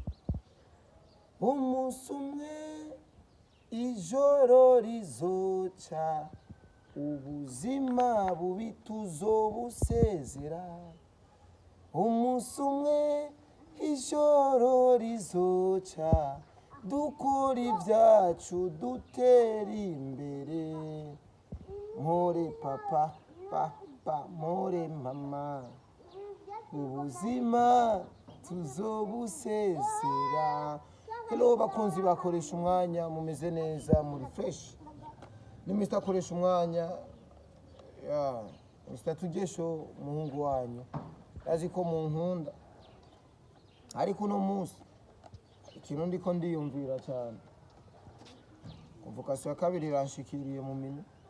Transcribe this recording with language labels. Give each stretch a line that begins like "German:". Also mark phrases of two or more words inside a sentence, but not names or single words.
Rundi: umunsi umwe ijoro rizoca ubuzima bubi tuzobusezera umunsi umwe ijoro rizoca dukora ibyacu dutera imbere
English: more papa papa more mama
Rundi: ubuzima tuzobusezera. Hello bakunzi bakoresha umwanya mumeze neza muri fresh ni Mr akoresha umwanya ya Mr Tugesho muhungu wanyu azi ko munkunda ariko uno munsi ikintu ndiko ndiyumvira cyane convocation ya kabiri iranshikiriye mu minwe